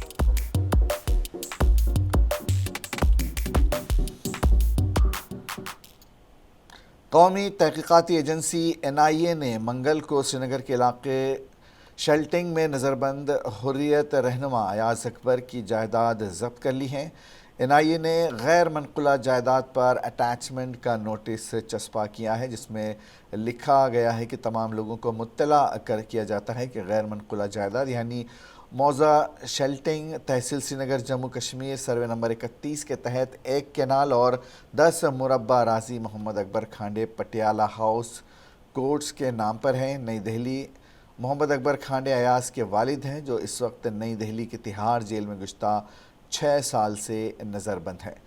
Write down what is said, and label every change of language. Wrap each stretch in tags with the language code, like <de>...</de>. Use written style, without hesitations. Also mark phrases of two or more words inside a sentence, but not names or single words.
<ur>قومی تحقیقاتی ایجنسی این آئی اے نے منگل کو سری نگر کے علاقے شیلٹنگ میں نظر بند حریت رہنما ایاز اکبر کی جائیداد ضبط کر لی ہے۔ این آئی اے نے غیر منقولہ جائیداد پر اٹیچمنٹ کا نوٹس چسپاں کیا ہے، جس میں لکھا گیا ہے کہ تمام لوگوں کو مطلع کیا جاتا ہے کہ غیر منقولہ جائیداد یعنی موضع شیلٹنگ تحصیل سری نگر جموں کشمیر سروے نمبر 31 کے تحت 1 کینال اور 10 مربع اراضی محمد اکبر کھانڈے پٹیالہ ہاؤس کوٹس کے نام پر ہیں۔ نئی دہلی۔ محمد اکبر کھانڈے ایاز کے والد ہیں، جو اس وقت نئی دہلی کی تہاڑ جیل میں گزشتہ 6 سال سے نظر بند ہے۔</ur>